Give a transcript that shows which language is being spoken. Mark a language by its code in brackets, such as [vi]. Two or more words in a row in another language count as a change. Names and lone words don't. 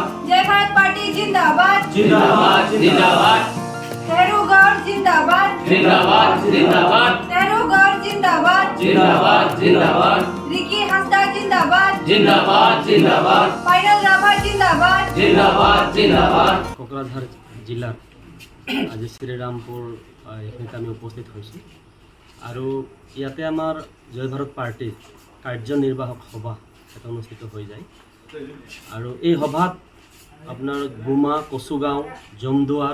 [hi] जय भारत पार्टी जिंदाबाद जिंदाबाद जिंदाबाद नेहरू गौर जिंदाबाद जिंदाबाद जिंदाबाद नेहरू गौर जिंदाबाद जिंदाबाद जिंदाबाद रिकी हंसदा जिंदाबाद जिंदाबाद जिंदाबाद फाइनल राभा जिंदाबाद जिंदाबाद जिंदाबाद [as] কোকৰাঝাৰ জিলাৰ আজি শ্ৰীৰামপুৰ এখিনিত আমি উপস্থিত হৈছোঁ আৰু ইয়াতে আমাৰ জয় ভাৰত পাৰ্টিৰ কাৰ্যনিৰ্বাহক সভা এটা অনুষ্ঠিত হৈ যায় আৰু এই সভাত আপোনাৰ গুমা কচুগাঁও জমদুৱাৰ